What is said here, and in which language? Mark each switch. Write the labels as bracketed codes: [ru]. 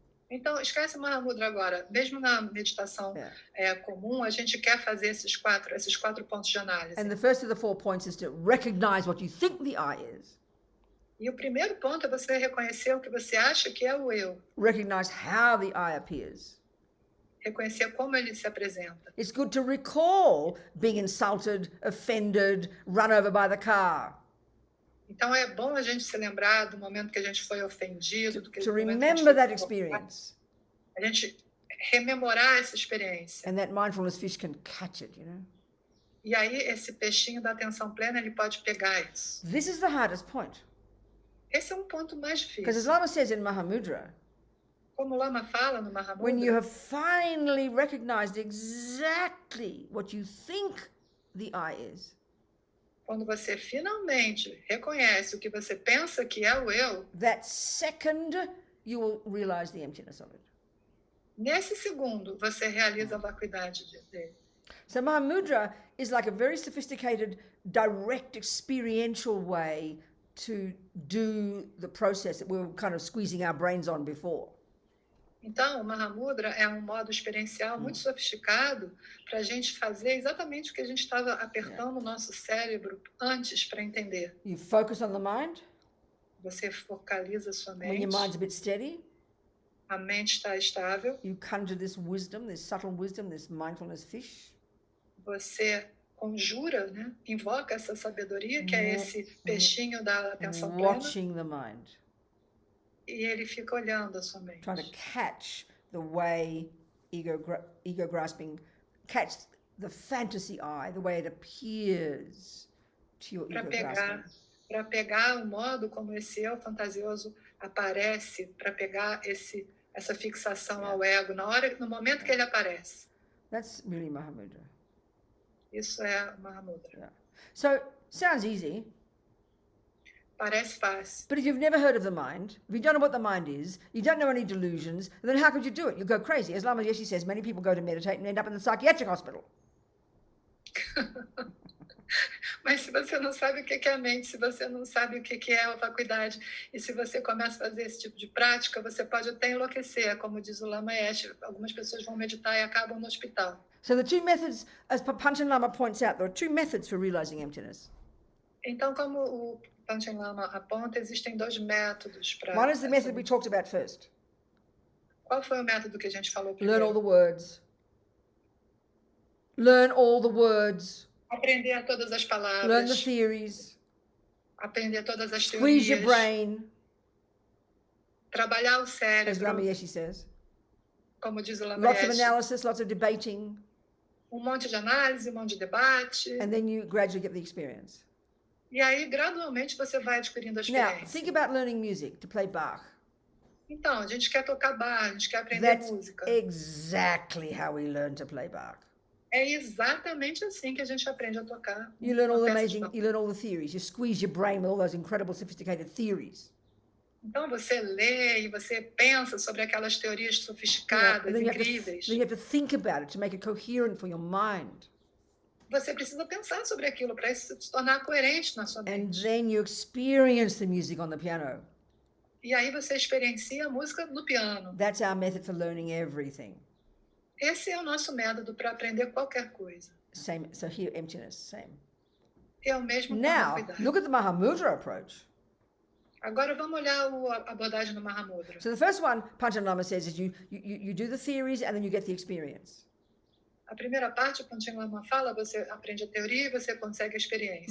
[pt] Então, esquece o Mahamudra agora. Mesmo na meditação comum, a gente quer fazer esses quatro pontos de análise. [en] And the first of the 4 points is to recognize what you think the I is. [pt] E o primeiro ponto é você reconhecer o que você acha que é o eu. [en] Recognize how the I appears. [pt] Reconhecer como ele se apresenta. [en] It's good to recall being insulted, offended, run over by the car. [pt] Então é bom a gente se lembrar do momento que a gente foi ofendido, [en] To remember that experience. [pt] A gente rememorar essa experiência. [en] And that mindfulness fish can catch it, you know. [pt] E aí esse peixinho da atenção plena, ele pode pegar isso. [en] This is the hardest point. [pt] Esse é um ponto mais [en] Because as [pt] difícil. [en] Lama says in Mahamudra, [pt] Como o Lama fala no [en] when you [pt] Mahamudra, [en] have finally recognized exactly what you think the I is, [pt] quando você finalmente reconhece o que você pensa que é o eu, [en] that second you will realize the emptiness of it. [pt] nesse segundo você realiza a vacuidade dele. [en] So Mahamudra is like a very sophisticated, direct, experiential way to do the process that we were kind of squeezing our brains on before. [pt] Então, o Mahamudra é um modo experiencial muito sofisticado para a gente fazer exatamente o que a gente estava apertando o nosso cérebro antes para entender. [en] You focus on the mind. [pt] Você focaliza a sua [en] When your [pt] mente, [en] mind's a bit steady, [pt] a mente está estável, [en] you conjure this wisdom, this subtle wisdom, this mindfulness fish. [pt] você conjura, né? Invoca essa sabedoria, que é esse peixinho da atenção plena, [en] Watching the mind, [pt] e ele fica olhando a sua mente. [en] trying to catch the way ego grasping, catch the fantasy eye, the way it appears to your ego grasping. [pt] Para pegar o modo como esse eu fantasioso aparece, para pegar essa fixação ao ego no momento que ele aparece. [en] That's really Mahamudra. [pt] Isso é Mahamudra. [en] Yeah. So, sounds easy. [pt] Parece fácil. [en] But if you've never heard of the mind, if you don't know what the mind is, you don't know any delusions, then how could you do it? You'll go crazy. As Lama Yeshe says, many people go to meditate and end up in the psychiatric hospital. [pt] Mas se você não sabe o que é a mente, se você não sabe o que é a vacuidade, e se você começa a fazer esse tipo de prática, você pode até enlouquecer, como diz o Lama Yeshe. Algumas pessoas vão meditar e acabam no hospital. [en] So the two methods, as Panchen Lama points out, there are two methods for realizing emptiness. [pt] Então, como o Panchen Lama aponta, existem dois métodos para... [en] One is the method we talked about first. [pt] Qual foi o método que a gente falou [en] Learn all [pt] primeiro? [en] the words. Learn all the words. [pt] Aprender todas as [en] Learn the [pt] palavras, [en] theories. [pt] aprender todas as [en] Squeeze your [pt] teorias, [en] brain, [pt] trabalhar o [en] as [pt] cérebro, [en] Lama Yeshe says. [pt] como diz o Lama [en] Lots of [pt] Yeshe. [en] analysis, lots of debating, [pt] Monte de análise, monte de debate. [en] and then you gradually get the experience. [pt] E aí, gradualmente, você vai adquirindo a [en] Now, [pt] experiência. [en] think about learning music, to play Bach. [pt] Então, a gente quer tocar bar, a gente quer aprender [en] That's [pt] música. [en] exactly how we learn to play Bach. [pt] É exatamente assim que a gente aprende a tocar. [en] You learn all [pt] uma [en] the [pt] peça de [en] amazing, [pt] Bach. [en] you learn all the theories. You squeeze your brain with all those incredible, sophisticated theories. [pt] Então, você lê e você pensa sobre aquelas teorias sofisticadas, [en] And then [pt] incríveis. [en] you have to think about it to make it coherent for your mind. [pt] Você precisa pensar sobre aquilo para isso se tornar coerente na sua [en] And [pt] mente. [en] then you experience the music on the piano. [pt] E aí você experiencia a música no piano. [en] That's our method for learning everything. [pt] Esse é o nosso método para aprender qualquer coisa. [en] Same. So here, emptiness, same. [pt] É o mesmo com a [en] Now, [pt] vacuidade. [en] look at the Mahamudra approach. [pt] Agora vamos olhar a abordagem do Mahamudra. [en] So the first one, Panchen Lama says, is you do the theories and then you get the experience. [pt] A primeira parte, o Panchen Lama fala, você aprende a teoria e você consegue a experiência.